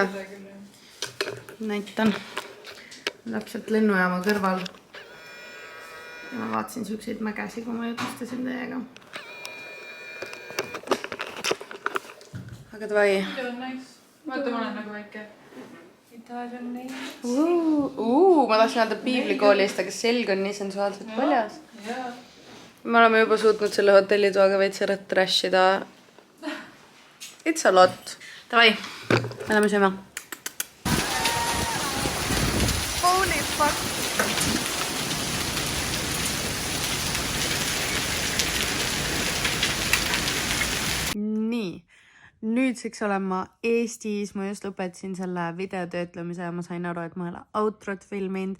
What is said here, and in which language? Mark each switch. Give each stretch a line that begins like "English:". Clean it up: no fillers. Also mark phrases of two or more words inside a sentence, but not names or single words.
Estonian: Näitan. Täpselt lennujaama kõrval. Ja ma vaatasin siukseid mägesi, kui ma jutustasin teiega. Aga davai. See on nice. Vaata, ma olen nagu väike.
English: Italian name.
Estonian: Ma tahtsin öelda piiblikoolist, aga selg on nii sensuaalselt paljas. Jaa. Me oleme juba suutnud selle hotellitoaga veits ära trashida.
English: It's a lot.
Estonian: Davai, me läheme sööma.
English: Holy fuck.
Estonian: Nii. Nüüdseks olen ma Eestis, ma just lõpetasin selle videotöötlemise ja ma sain aru, et ma olen outrot filminud.